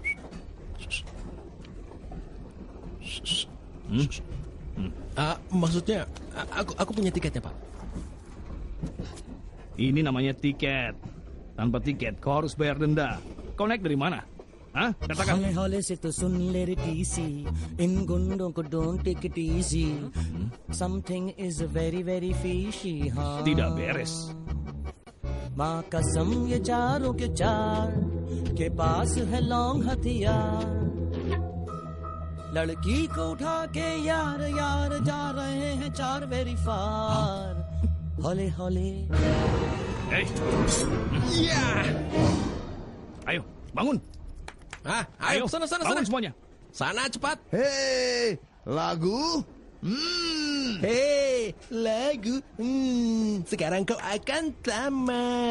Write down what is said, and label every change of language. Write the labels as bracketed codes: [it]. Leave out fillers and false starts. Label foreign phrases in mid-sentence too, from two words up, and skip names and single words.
[id] Maksudnya, aku punya tiketnya, Pak. Ini namanya tiket. Tanpa tiket, kau harus bayar denda. Kau naik dari mana? Katakan. [hi] हौले हौले से तो सुन ले रे टीसी इन गुंडों को [en] don't take it easy something is very very fishy [hi] हाँ [id] Tidak beres. [hi] माँ कसम ये चारों के चार के पास है लॉन्ग हथियार लड़की को उठा के यार यार जा रहे हैं चार वेरी फार हौले हौले [id] Ayo, bangun. Ayo, sana. Bangun semuanya. Sana, cepat. Hei, lagu? Hei, lagu. Sekarang kau akan tamat.